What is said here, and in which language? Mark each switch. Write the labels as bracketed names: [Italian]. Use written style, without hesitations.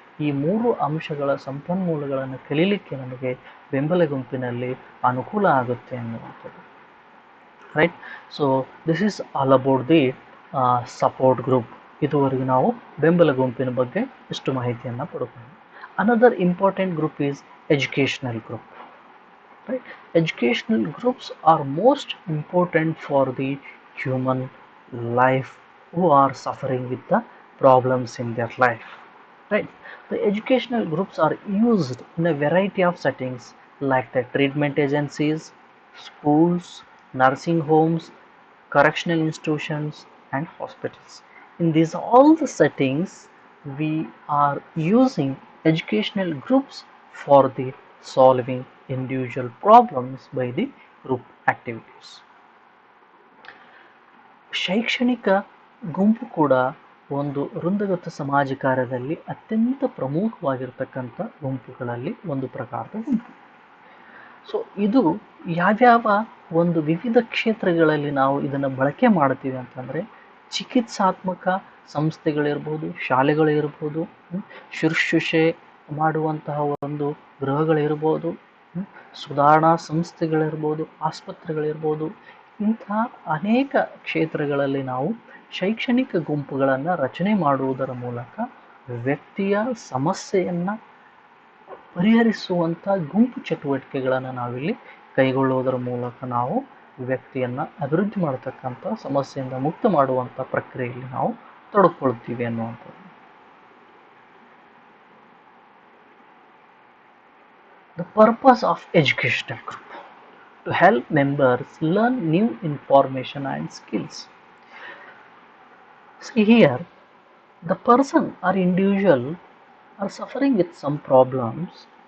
[Kannada] ಈ ಮೂರು ಅಂಶಗಳ ಸಂಪನ್ಮೂಲಗಳನ್ನು ಕಲೀಲಿಕ್ಕೆ ನಮಗೆ ಬೆಂಬಲ ಗುಂಪಿನಲ್ಲಿ ಅನುಕೂಲ ಆಗುತ್ತೆ ಅನ್ನುವಂಥದ್ದು. Right. [English] So this is all about the support group. [Kannada] ಇದುವರೆಗೆ ನಾವು ಬೆಂಬಲ ಗುಂಪಿನ ಬಗ್ಗೆ ಇಷ್ಟು ಮಾಹಿತಿಯನ್ನು ಪಡ್ಕೊಂಡು. [English] Another important group is educational group. Right? Educational groups are most important for the human life who are suffering with the problems in their life. Right? The educational groups are used in a variety of settings like the treatment agencies, schools, nursing homes, correctional institutions and hospitals. In these all the settings we are using educational groups for the solving individual problems by the group activities. [Kannada] ಶೈಕ್ಷಣಿಕ ಗುಂಪು ಕೂಡ ಒಂದು ವೃಂದಗತ ಸಮಾಜ ಕಾರ್ಯದಲ್ಲಿ ಅತ್ಯಂತ ಪ್ರಮುಖವಾಗಿರ್ತಕ್ಕಂಥ ಗುಂಪುಗಳಲ್ಲಿ ಒಂದು ಪ್ರಕಾರದ ಗುಂಪು. ಸೊ ಇದು ಯಾವ್ಯಾವ ಒಂದು ವಿವಿಧ ಕ್ಷೇತ್ರಗಳಲ್ಲಿ ನಾವು ಇದನ್ನು ಬಳಕೆ ಮಾಡ್ತೀವಿ ಅಂತಂದರೆ, ಚಿಕಿತ್ಸಾತ್ಮಕ ಸಂಸ್ಥೆಗಳಿರ್ಬೋದು, ಶಾಲೆಗಳಿರ್ಬೋದು, ಶುಶ್ರೂಷೆ ಮಾಡುವಂತಹ ಒಂದು ಗೃಹಗಳಿರ್ಬೋದು, ಸುಧಾರಣಾ ಸಂಸ್ಥೆಗಳಿರ್ಬೋದು, ಆಸ್ಪತ್ರೆಗಳಿರ್ಬೋದು, ಇಂತಹ ಅನೇಕ ಕ್ಷೇತ್ರಗಳಲ್ಲಿ ನಾವು ಶೈಕ್ಷಣಿಕ ಗುಂಪುಗಳನ್ನು ರಚನೆ ಮಾಡುವುದರ ಮೂಲಕ ವ್ಯಕ್ತಿಯ ಸಮಸ್ಯೆಯನ್ನು ಪರಿಹರಿಸುವಂಥ ಗುಂಪು ಚಟುವಟಿಕೆಗಳನ್ನು ನಾವಿಲ್ಲಿ ಕೈಗೊಳ್ಳುವುದರ ಮೂಲಕ ನಾವು ವ್ಯಕ್ತಿಯನ್ನು ಅಭಿವೃದ್ಧಿ ಮಾಡತಕ್ಕಂಥ ಸಮಸ್ಯೆಯಿಂದ ಮುಕ್ತ ಮಾಡುವಂಥ ಪ್ರಕ್ರಿಯೆಯಲ್ಲಿ ನಾವು ತೊಡಗಿಕೊಳ್ತೀವಿ ಅನ್ನುವಂಥದ್ದು. [English] The purpose of educational group to help members learn new information and skills. See here, the person or individual are suffering with some problems.